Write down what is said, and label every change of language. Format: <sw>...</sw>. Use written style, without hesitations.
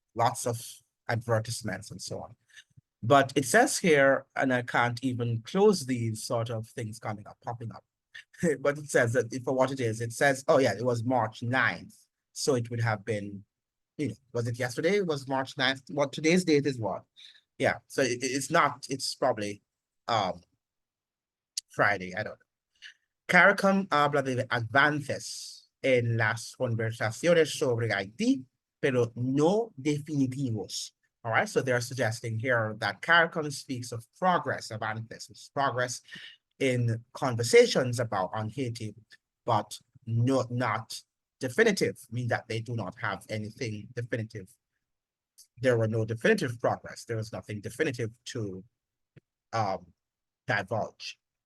<en>Lots of advertisements and so on. But it says here, and I can't even close these sort of things popping up. But it says that for what it is, it says, oh yeah, it was March 9th. So it would have been, you know, was it yesterday? It was March 9th. What today's date is what? Yeah, so it's not, it's probably Friday, I don't know.</en> <es>CARICOM habla de avances en las conversaciones sobre Haití, pero no definitivos.</es> <en>All right, so they're suggesting here that CARICOM speaks of progress, avances, progress in conversations about on Haiti, but not definitive, mean that they do not have anything definitive. There were no definitive progress. There was nothing definitive to um, divulge.</en>